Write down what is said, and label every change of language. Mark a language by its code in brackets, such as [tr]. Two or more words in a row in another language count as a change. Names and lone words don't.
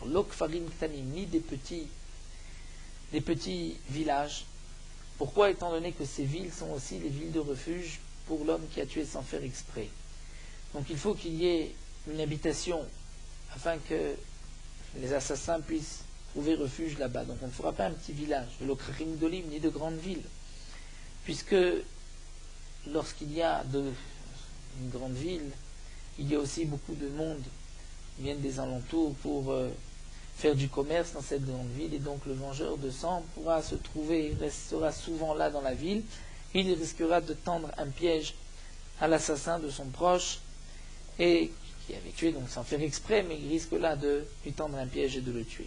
[he] לא כפרים קטנים, [fr] ni des petits villages. Pourquoi? Étant donné que ces villes sont aussi les villes de refuge pour l'homme qui a tué sans faire exprès. Donc il faut qu'il y ait une habitation afin que les assassins puissent trouver refuge là-bas. Donc on ne fera pas un petit village, de l' [he] כרכים גדולים, [fr] ni de grandes villes. Puisque lorsqu'il y a une grande ville, il y a aussi beaucoup de monde qui viennent des alentours pour faire du commerce dans cette grande ville, et donc le vengeur de sang pourra se trouver, restera souvent là dans la ville, il risquera de tendre un piège à l'assassin de son proche, et qui avait tué, donc sans faire exprès, mais il risque là de lui tendre un piège et de le tuer.